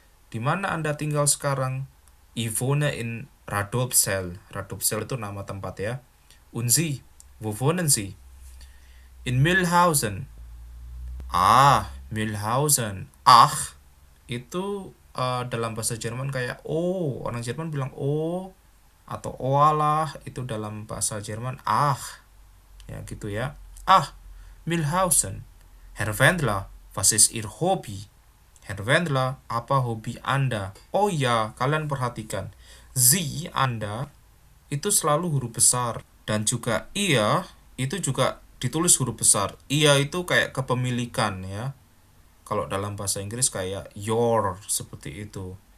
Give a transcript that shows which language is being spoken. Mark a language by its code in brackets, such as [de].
[id] Di mana Anda tinggal sekarang? [de] Ich wohne in Radolfzell. [id] Radolfzell itu nama tempat ya. [de] Und Sie, wo wohnen Sie? In Mühlhausen. Ah, [id] Mühlhausen. Itu dalam bahasa Jerman kayak oh, orang Jerman bilang oh, atau oalah, itu dalam bahasa Jerman ya gitu ya. Mühlhausen. [de] Herr Wendler, was ist Ihr Hobby? [id] Herr Wendler, apa hobi Anda? Oh ya, kalian perhatikan. Sie, Anda, itu selalu huruf besar. Dan juga ia, itu juga ditulis huruf besar. Ia itu kayak kepemilikan ya. Kalau dalam bahasa Inggris kayak your, seperti itu.